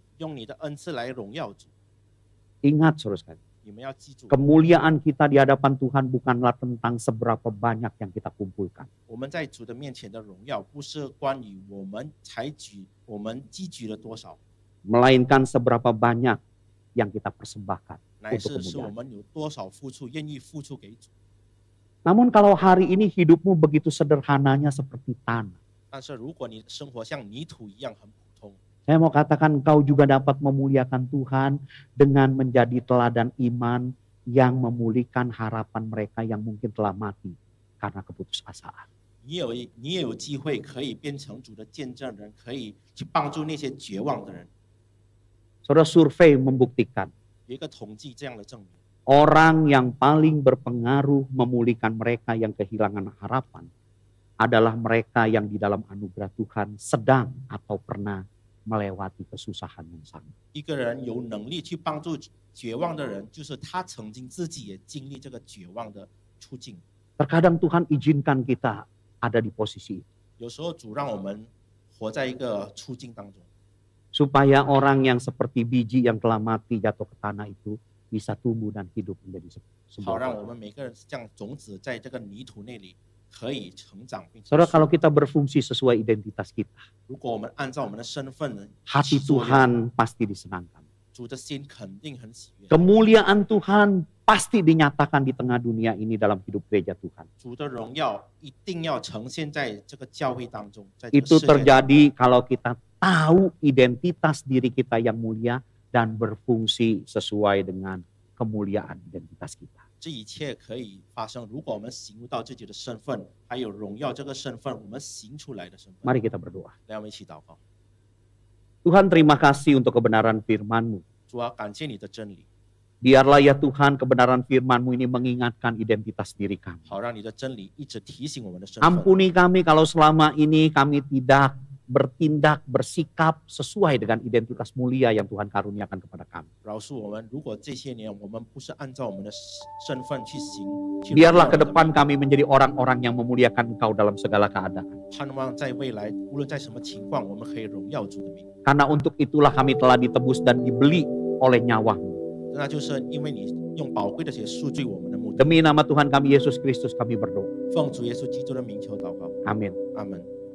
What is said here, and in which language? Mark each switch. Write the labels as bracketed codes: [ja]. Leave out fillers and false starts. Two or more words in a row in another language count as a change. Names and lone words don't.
[zh] 用你的恩赐来荣耀主。 [id] Ingat saudara sekalian, [zh] 你们要记住， [id] kemuliaan kita di hadapan Tuhan bukanlah tentang seberapa banyak yang kita kumpulkan. [zh] 我们在主的面前的荣耀，不是关于我们我们积聚了多少， [id] Melainkan seberapa banyak yang kita persembahkan [zh] 乃 [id] untuk [zh] 是我 [id] kemuliaan. [zh] 们有多少付出，愿意付出给主。 [id] Namun kalau hari ini hidupmu begitu sederhananya seperti tanah, [zh] 但是如果你的生活像泥土一样很普通， [id] saya mau katakan engkau juga dapat memuliakan Tuhan dengan menjadi teladan iman yang memulihkan harapan mereka yang mungkin telah mati karena keputusasaan. [zh] 你也有机会可以变成主的见证人，可以去帮助那些绝望的人。 [id] Saudara, survei membuktikan [zh] 有一个统计这样的证明， [id] orang yang paling berpengaruh memulihkan mereka yang kehilangan harapan adalah mereka yang di dalam anugerah Tuhan sedang atau pernah melewati kesusahan yang sama. [zh] 一个人有能力去帮助绝望的人，就是他曾经自己也经历这个绝望的处境。 [id] Terkadang Tuhan izinkan kita ada di posisi itu, [zh] 有时候主让我们活在一个处境当中， [id] supaya orang yang seperti biji yang telah mati jatuh ke tanah itu bisa tumbuh dan hidup menjadi [zh] 好 [id] sebuah [zh] 让 [id] pohon. [zh] 我们每个人像种子在这个泥土那里可以成长，并且 [id] Saudara, [zh] 树 [id] kalau kita berfungsi sesuai identitas kita, [zh] 如果我们按照我们的身份 [id] hati [zh] 去作用， [id] Tuhan pasti disenangkan. [zh] 主的心肯定很喜悦， [id] Kemuliaan Tuhan pasti dinyatakan di tengah dunia ini dalam hidup gereja Tuhan. [zh] 主的荣耀一定要呈现在这个教会当中，在这个 [id] Itu [zh] 世界当中。 [id] terjadi kalau kita tahu identitas diri kita yang mulia dan berfungsi sesuai dengan kemuliaan identitas kita. [zh] 这一切可以发生，如果我们醒悟到自己的身份，还有荣耀这个身份，我们行出来的身份。 [id] Mari kita berdoa. [zh] 来，我们一起祷告。 [id] Tuhan, terima kasih untuk kebenaran firman-Mu. [zh] 主啊，感谢你的真理， [id] Biarlah ya Tuhan kebenaran firman-Mu ini mengingatkan identitas diri kami. [zh] 好让你的真理一直提醒我们的身份。 [id] Ampuni kami kalau selama ini kami tidak bertindak, bersikap sesuai dengan identitas mulia yang Tuhan karuniakan kepada kami. [zh] 饶恕我们，如果这些年我们不是按照我们的身份去行，去 [id] Biarlah [zh] 荣耀 [id] ke [zh] 你的 [id] depan kami menjadi orang-orang yang memuliakan Engkau dalam segala keadaan. [zh] 盼望在未来，无论在什么情况，我们可以荣耀主的名。 [id] Karena untuk itulah kami telah ditebus dan dibeli oleh nyawa-Mu. [zh] 那就是因为你用宝贵的血赎罪我们的目的。 [id] Demi nama Tuhan kami Yesus Kristus kami berdoa. [zh] 奉主耶稣基督的名求祷告， [id] Amin. [zh] 阿门。